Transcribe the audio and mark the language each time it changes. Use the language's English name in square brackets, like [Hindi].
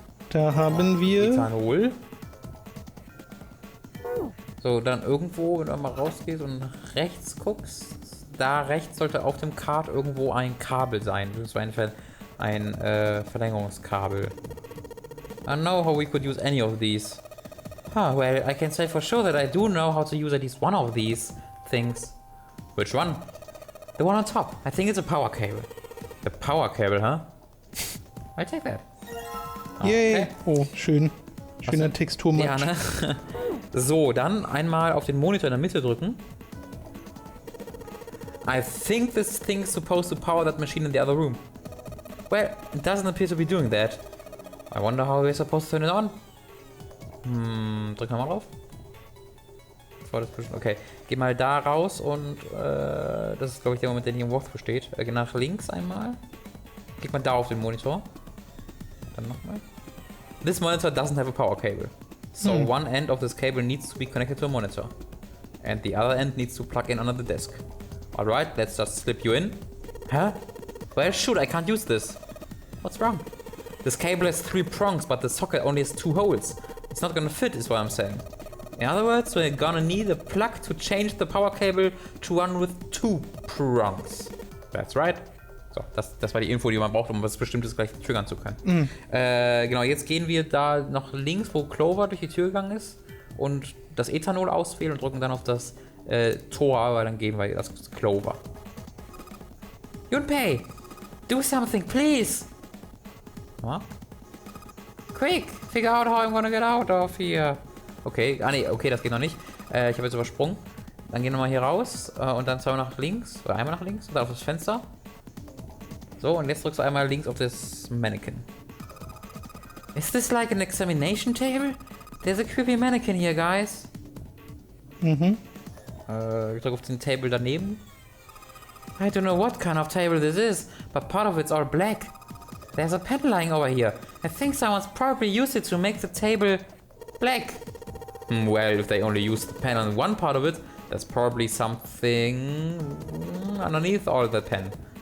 [German] Da haben wir... Ethanol. So, dann irgendwo, wenn du mal rausgehst und nach rechts guckst, da rechts sollte auf dem Kart irgendwo ein Kabel sein. Das war ein Verlängerungskabel. [English] I don't know how we could use any of these. Well, I can say for sure that I do know how to use at least one of these things. Which one? The one on top. I think it's a power cable. The power cable, huh? I take that. Yay! Okay. [German] Oh, schön. Schöner Texturmatch. Ja, ne? So, dann einmal auf den Monitor in der Mitte drücken. [English] I think this thing's supposed to power that machine in the other room. Well, it doesn't appear to be doing that. I wonder how we're supposed to turn it on. [German] Drück nochmal drauf. Okay, geh mal da raus und das ist, glaube ich, der Moment, der nicht im Walk besteht. Geh nach links einmal. Klick mal da auf den Monitor. Dann nochmal. [English] This monitor doesn't have a power cable. So one end of this cable needs to be connected to a monitor. And the other end needs to plug in under the desk. Alright, let's just slip you in. Huh? Well, shoot, I can't use this. What's wrong? This cable has 3 prongs, but the socket only has 2 holes. It's not gonna fit, is what I'm saying. In other words, we're gonna need a plug to change the power cable to one with 2 prongs. That's right. [German] So, das war die Info, die man braucht, um was Bestimmtes gleich triggern zu können. Genau, jetzt gehen wir da noch links, wo Clover durch die Tür gegangen ist und das Ethanol auswählen und drücken dann auf das Tor, weil dann geben wir das Clover. [English] Junpei, do something, please! Huh? Quick, figure out how I'm gonna get out of here. [German] Okay, okay, das geht noch nicht. Ich habe jetzt übersprungen. Dann gehen wir mal hier raus und dann zweimal nach links, oder einmal nach links und dann auf das Fenster. So, und jetzt drückst du einmal links auf das Mannequin. [English] Is this like an examination table? There's a creepy mannequin here, guys. [German] Ich drücke auf den Table daneben. [English] I don't know what kind of table this is, but part of it's all black. There's a pen lying over here. I think someone's probably used it to make the table black. Well, if they only used the pen on one part of it, there's probably something underneath all the pen.